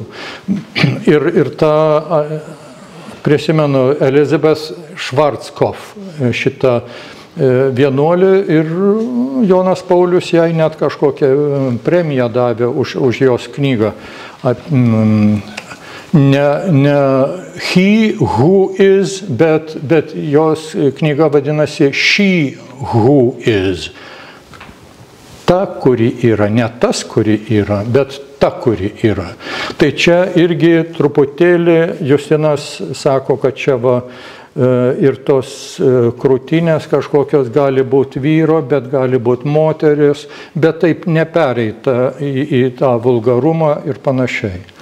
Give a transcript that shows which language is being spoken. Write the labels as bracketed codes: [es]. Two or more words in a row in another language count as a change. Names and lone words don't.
[lt] Ir tą, prisimenu, Elizabeth Schwarzkopf, šitą vienuolį, ir Jonas Paulius jai net kažkokią premiją davė už jos knygą. [en] Ne he who is, [lt] bet jos knyga vadinasi [en] She who is. [lt] Ta, kuri yra, ne tas, kuri yra, bet ta, kuri yra. Tai čia irgi truputėlį Justinas sako, kad čia ir tos krūtinės kažkokios gali būti vyro, bet gali būti moteris, bet taip nepereita į tą vulgarumą ir panašiai.